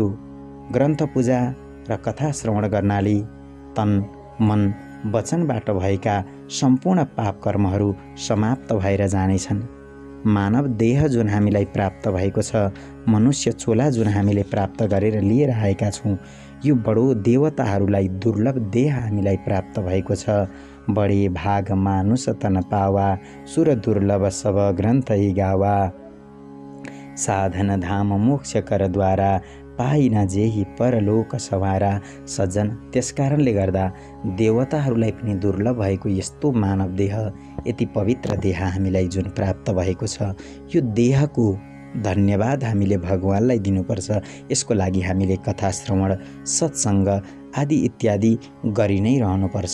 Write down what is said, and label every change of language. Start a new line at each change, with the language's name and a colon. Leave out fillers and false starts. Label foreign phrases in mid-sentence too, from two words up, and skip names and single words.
Nepali: ग्रन्थ पूजा र कथा श्रवण गर्नाले तन, मन, वचनबाट भएका सम्पूर्ण पाप कर्महरू समाप्त भएर जानेछन्। मानव देह जुन हामीलाई प्राप्त भएको छ, मनुष्य चोला जुन हामीले प्राप्त गरेर लिएर आएका छौँ, यो बडो देवताहरूलाई दुर्लभ देह हामीलाई प्राप्त भएको छ।
Awadhi: बडे भाग मानुष तन पावा, सुर दुर्लभ सब ग्रन्थ गावा, साधन धाम मोक्ष कर द्वारा, पाइन जेही परलोक सवारा।
Nepali: सज्जन, त्यसकारणले गर्दा देवताहरूलाई पनि दुर्लभ भएको यस्तो मानव देह, यति पवित्र देह हामीलाई जुन प्राप्त भएको छ, यो देहको धन्यवाद हामीले भगवानलाई दिनुपर्छ। यसको लागि हामीले कथा श्रवण, सत्सङ्ग आदि इत्यादि गरि नै रहनुपर्छ।